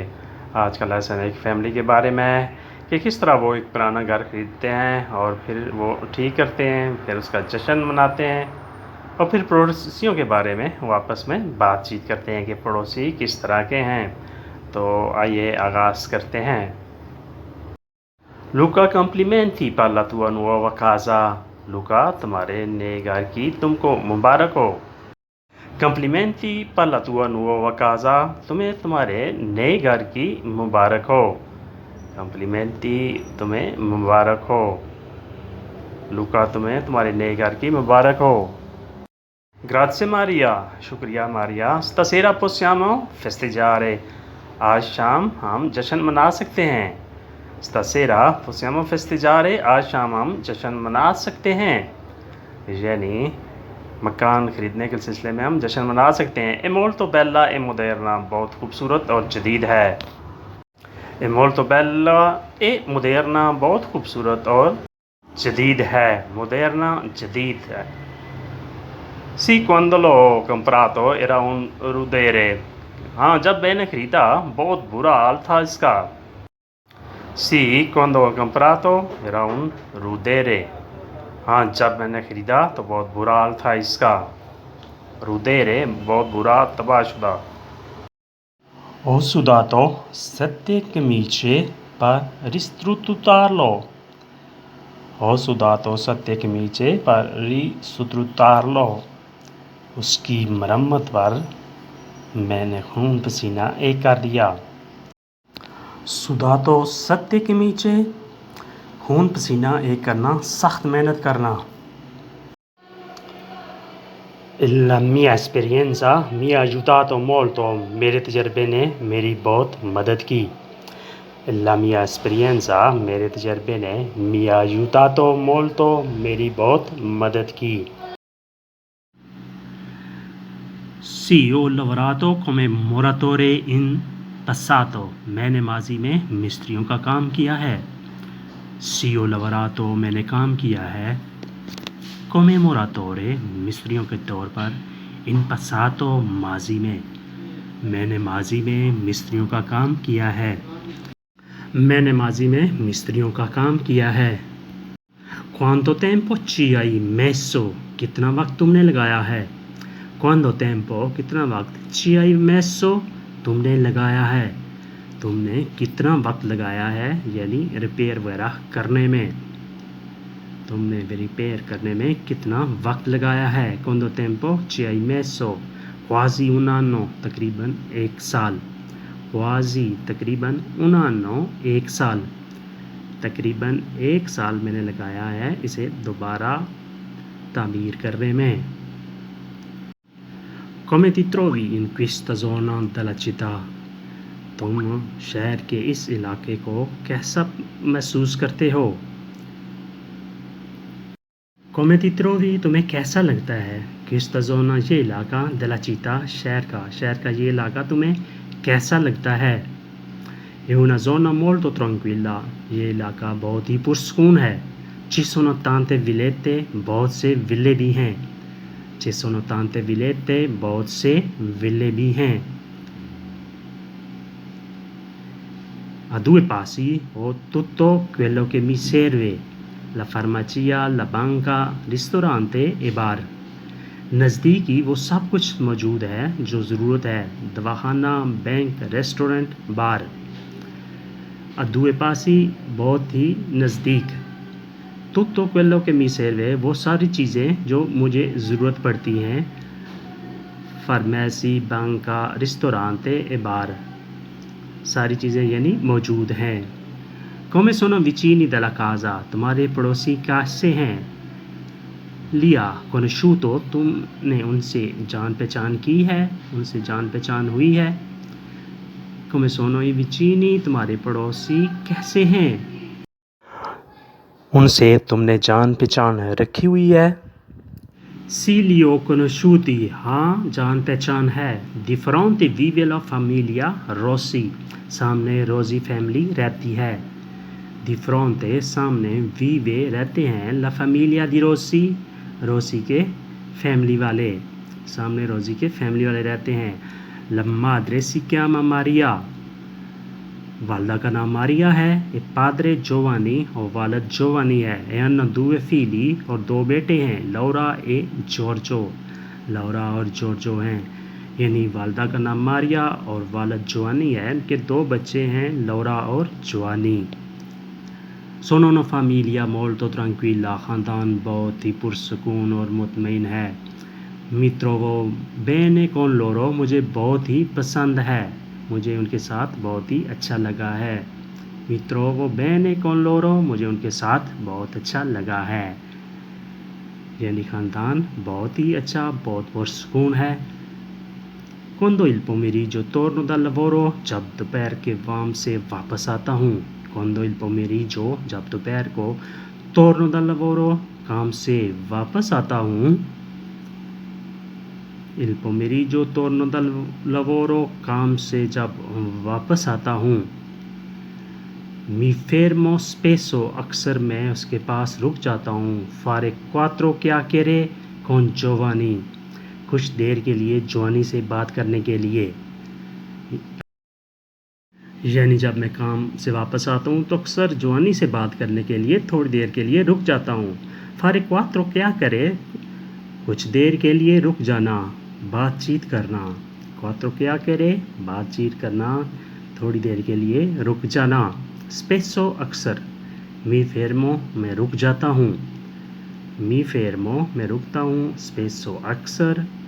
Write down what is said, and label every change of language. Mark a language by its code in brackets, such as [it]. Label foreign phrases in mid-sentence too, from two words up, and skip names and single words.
[ur] آج کا لیسن ایک فیملی کے بارے میں ہے کہ کس طرح وہ ایک پرانا گھر خریدتے ہیں اور پھر وہ ٹھیک کرتے ہیں، پھر اس کا جشن مناتے ہیں اور پھر پڑوسیوں کے بارے میں وہ آپس میں بات چیت کرتے ہیں کہ پڑوسی کس طرح کے ہیں. تو آئیے آغاز کرتے ہیں۔ لوکا، کمپلیمنتی [it] per la tua nuova casa। [ur] لوکا، تمہارے نئے گھر کی تم کو مبارک ہو. [it] कम्प्लीमेंटी per la tua nuova casa। [ur] تمہیں تمہارے نئے گھر کی مبارک ہو. کمپلیمنتی، تمہیں مبارک ہو. لوکا، تمہیں تمہارے نئے گھر کی مبارک ہو. گراتسیے ماریا، شکریہ ماریا. [it] Stasera possiamo festeggiare। [ur] آج شام ہم جشن منا سکتے ہیں. [it] Stasera possiamo festeggiare। [ur] آج شام ہم جشن منا سکتے ہیں، یعنی مکان خریدنے کے سلسلے میں ہم جشن منا سکتے ہیں. [it] È molto bella e moderna। [ur] بہت خوبصورت اور جدید ہے. [it] È molto bella e moderna। [ur] بہت خوبصورت اور جدید ہے۔ Moderna جدید ہے. [it] Sì, quando l'ho comprato era un rudere। [ur] ہاں، جب میں نے خریدا بہت برا حال تھا اس کا. [it] Sì, quando ho comprato era un rudere। [ur] ہاں، جب میں نے خریدا تو بہت برا حال تھا اس کا. rudere بہت برا، تباہ شدہ. [it] Ho sudato 7 camicie per ristrutturarlo। Ho sudato 7 camicie per ristrutturarlo। [ur] اس کی مرمت پر میں نے خون پسینہ ایک کر دیا. سوداتو ستیہ کے نیچے، خون پسینہ ایک کرنا، سخت محنت کرنا. [it] La mia esperienza mi ha aiutato molto। [ur] میرے تجربے نے میری بہت مدد کی. [it] La mia esperienza, [ur] میرے تجربے نے [it] mi ha aiutato molto, [ur] میری بہت مدد کی. [it] Sì, ho lavorato come muratore in passato। [ur] میں نے ماضی میں مستریوں کا کام کیا ہے. [it] Sì, ho lavorato, [ur] میں نے کام کیا ہے. [it] come muratore, [ur] مستریوں کے طور پر. [it] in passato, [ur] ماضی میں. میں نے ماضی میں مستریوں کا کام کیا ہے. میں نے ماضی میں مستریوں کا کام کیا ہے. [it] Quanto tempo ci hai messo। [ur] کتنا وقت تم نے لگایا ہے. [it] Quanto tempo, [ur] کتنا وقت. [it] ci hai messo, [ur] تم نے لگایا ہے. تم نے کتنا وقت لگایا ہے، یعنی ریپیئر وغیرہ کرنے میں. تم نے ریپیئر کرنے میں کتنا وقت لگایا ہے. [it] Quanto tempo ci hai messo। quasi un anno, [ur] تقریباً ایک سال. [it] quasi, तकरीबन un anno, [ur] ایک سال. تقریباً ایک سال میں نے لگایا ہے اسے دوبارہ تعمیر کرنے میں. [it] Come ti trovi in questa zona della città। [ur] تم شہر کے اس علاقے کو کیسا محسوس کرتے ہو. [it] Come ti trovi, [ur] تمہیں کیسا لگتا ہے. [it] questa zona, [ur] یہ علاقہ, [it] della città, [ur] شہر کا یہ علاقہ تمہیں کیسا لگتا ہے. [it] È una zona molto tranquilla। [ur] یہ علاقہ بہت ہی پرسکون ہے. [it] Ci sono tante villette, [ur] بہت سے ولے بھی ہیں. [it] Ci sono tante villette, [ur] بہت سے ولے بھی ہیں. [it] A 2 passi ho tutto quello che mi serve। La farmacia, la banca, ristorante e bar। [ur] نزدیک ہی وہ سب کچھ موجود ہے جو ضرورت ہے۔ دواخانہ، بینک، ریسٹورنٹ، بار۔ [it] A 2 passi، [ur] بہت ہی نزدیک۔ [it] tutto quello che mi serve، [ur] وہ ساری چیزیں جو مجھے ضرورت پڑتی ہیں۔ فارمیسی، بانکا، ریسٹورانتے e بار، ساری چیزیں یعنی موجود ہیں۔ [it] come sono vicini della casa، [ur] تمہارے پڑوسی کیسے ہیں۔ [it] lia conosciuto, [ur] تم نے ان سے جان پہچان کی ہے، ان سے جان پہچان ہوئی ہے۔ [it] come sono i vicini، [ur] تمہارے پڑوسی کیسے ہیں، ان سے تم نے جان پہچان رکھی ہوئی ہے۔ [it] Sì, li ho conosciuti، [ur] ہاں جان پہچان ہے۔ [it] Di fronte vive la famiglia Rossi، [ur] سامنے روزی فیملی رہتی ہے۔ [it] di fronte [ur] سامنے vive رہتے ہیں [it] la famiglia di Rossi [ur] روسی کے فیملی والے سامنے روسی کے فیملی والے رہتے ہیں [it] la madre si chiama Maria [ur] والدہ کا نام ماریا ہے [it] e padre Giovanni [ur] اور والد جوانی ہے [it] e hanno due figli [ur] اور دو بیٹے ہیں لورا e Giorgio لورا اور جورجو ہیں یعنی والدہ کا نام ماریا اور والد جوانی ہے ان کے دو بچے ہیں لورا اور جوانی [it] sono una famiglia molto tranquilla [ur] خاندان بہت ہی پرسکون اور مطمئن ہے [it] mi trovo bene con [ur] loro مجھے بہت ہی پسند ہے مجھے ان کے ساتھ بہت ہی اچھا لگا ہے [it] mi trovo bene con loro [ur] مجھے ان کے ساتھ بہت اچھا لگا ہے یعنی خاندان بہت ہی اچھا بہت پرسکون ہے [it] quando il pomeriggio torno dal lavoro [ur] جب دوپہر کے کام سے واپس آتا ہوں [it] quando il pomeriggio [ur] جب دوپہر کو [it] torno dal lavoro [ur] کام سے واپس آتا ہوں [it] il pomeriggio torno dal lavoro [ur] کام سے جب واپس آتا ہوں [it] mi fermo spesso [ur] اکثر میں اس کے پاس رک جاتا ہوں [it] fare quattro chiacchiere con Giovanni [ur] کچھ دیر کے لیے جوانی سے بات کرنے کے لیے یعنی جب میں کام سے واپس آتا ہوں تو اکثر جوانی سے بات کرنے کے لیے تھوڑی دیر کے لیے رک جاتا ہوں [it] fare quattro chiacchiere [ur] کچھ دیر کے لیے رک جانا بات چیت کرنا [it] quattro chiacchiere [ur] بات چیت کرنا تھوڑی دیر کے لیے رک جانا spesso اکثر [it] mi fermo [ur] میں رک جاتا ہوں [it] mi fermo [ur] میں رکتا ہوں spesso اکثر